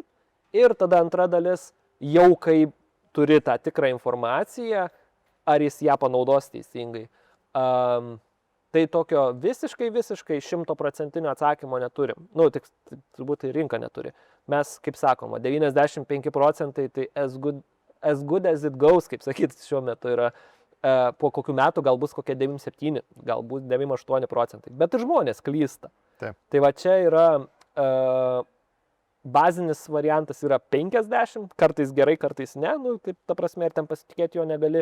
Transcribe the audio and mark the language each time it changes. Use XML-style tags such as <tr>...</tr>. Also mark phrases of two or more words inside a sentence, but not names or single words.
<lt>Ir tada antra dalis, jau kai turi tą tikrą informaciją, ar jis ją panaudos teisingai. Tai tokio visiškai 100% atsakymo neturim. Nu, tik turbūt tai rinka neturi. Mes, kaip sakoma, 95% tai</lt> <en>as good as it goes,</en> <lt>kaip sakyt, šiuo metu yra. Po kokių metų gal bus kokie 97, galbūt 98%. Bet ir žmonės klysta. Taip. Tai va čia yra bazinis variantas yra 50, kartais gerai, kartais ne, nu, taip, ta prasme, ir ten pasitikėti jo negali.</lt>